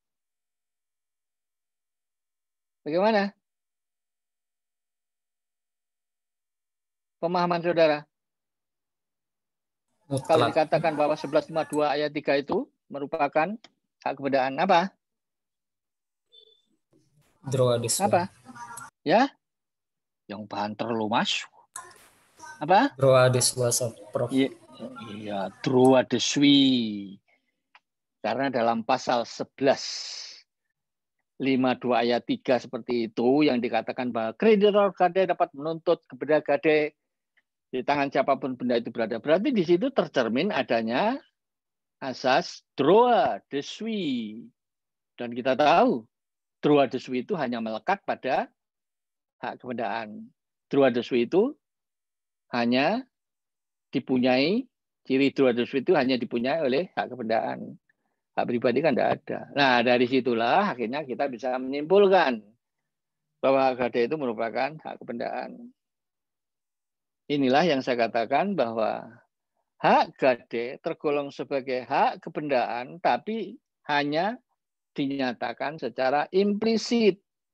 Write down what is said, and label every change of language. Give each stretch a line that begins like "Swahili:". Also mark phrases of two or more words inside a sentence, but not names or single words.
Indonesian: Bagaimana pemahaman saudara? Kalau dikatakan bahwa 1152 ayat 3 itu merupakan hak kebendaan apa? Apa? Ya? Yang banter lu Mas. Apa?
French: Droit de suite, Prof. Iya, droit de suite.
Indonesian: Karena dalam pasal 1152 ayat 3 seperti itu yang dikatakan bahwa kreditor gade dapat menuntut kepada gade di tangan siapapun benda itu berada. Berarti di situ tercermin adanya asas
French: droit de suite.
Indonesian: Dan kita tahu
French: droit de suite
Indonesian: itu hanya melekat pada hak kebendaan.
French: Droit de suite
Indonesian: itu hanya dipunyai, ciri
French: droit de suite
Indonesian: itu hanya dipunyai oleh hak kebendaan. Hak pribadi kan tidak ada. Nah, dari situlah akhirnya kita bisa menyimpulkan bahwa hak gade itu merupakan hak kebendaan. Inilah yang saya katakan bahwa hak gade tergolong sebagai hak kebendaan, tapi hanya dinyatakan secara implisit.